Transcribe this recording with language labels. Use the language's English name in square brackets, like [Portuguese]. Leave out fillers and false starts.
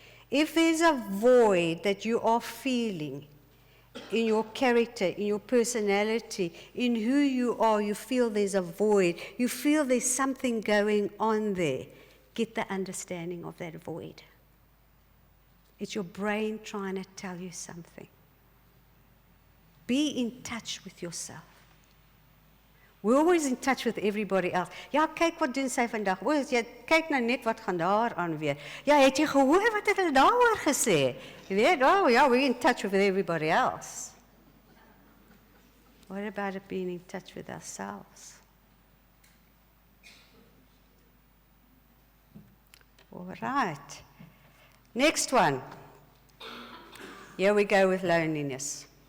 [English] If there's a void that you are feeling in your character, in your personality, in who you are, you feel there's a void, you feel there's something going on there, get the understanding of that void. It's your brain trying to tell you something. Be in touch with yourself. We're always in touch with everybody else. [Afrikaans] Ja, kyk wat doen sy vandag. O, jy kyk nou net wat gaan daar aan weer. Ja, het jy gehoor wat het hulle daaroor gesê? Jy weet, [English] oh yeah, we're in touch with everybody else. What about it being in touch with ourselves? All right. Next one. Here we go with loneliness.